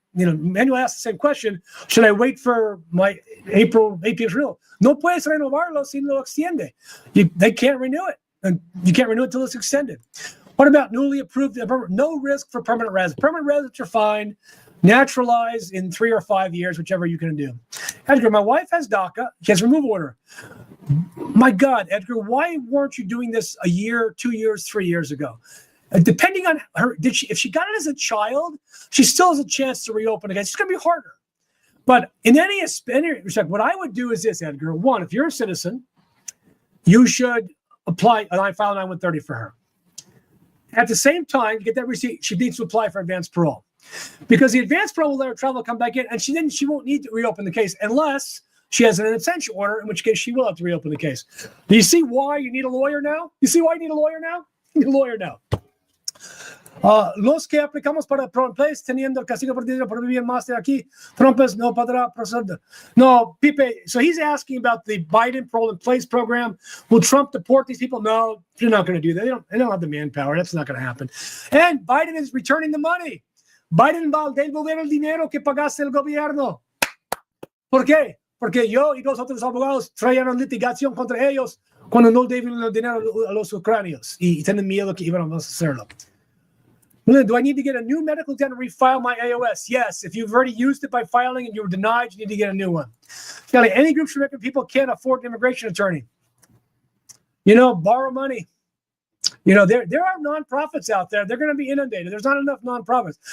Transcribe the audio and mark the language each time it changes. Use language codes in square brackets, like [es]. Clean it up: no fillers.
[en] Manuel asked the same question. Should I wait for my April renewal? [es] No puedes renovarlo si lo extiende. [en] They can't renew it. And you can't renew it until it's extended. What about newly approved? No risk for permanent residents. Permanent residents are fine. Naturalized in 3 or 5 years, whichever you can do. Edgar, my wife has DACA. She has removal order. My God, Edgar, why weren't you doing this a year, 2 years, 3 years ago? Depending on her, if she got it as a child, she still has a chance to reopen again. It's going to be harder. But in any respect, what I would do is this, Edgar. One, if you're a citizen, you should apply and I file an I-130 for her. At the same time, to get that receipt, she needs to apply for advanced parole. Because the advanced parole will let her travel, come back in, and she won't need to reopen the case unless she has an abstention order, in which case she will have to reopen the case. Do you see why you need a lawyer now? You see why you need a lawyer now? You need a lawyer now. [es] Los que aplicamos para Pro Place teniendo castigo por dinero por vivir más de aquí, Trump no podrá proceder. [en] No, Pipe, so he's asking about the Biden Pro Place program. Will Trump deport these people? No, they're not going to do that. They don't have the manpower. That's not going to happen. And Biden is returning the money. [es] Biden va a devolver el dinero que pagaste el gobierno. ¿Por qué? Porque yo y los otros abogados trajeron litigación contra ellos cuando no deben el dinero a los ucranianos y tienen miedo que íbamos a hacerlo. [en] Do I need to get a new medical exam to refile my AOS? Yes. If you've already used it by filing and you were denied, you need to get a new one. Any groups for American people can't afford an immigration attorney. Borrow money. There are nonprofits out there. They're going to be inundated. There's not enough nonprofits.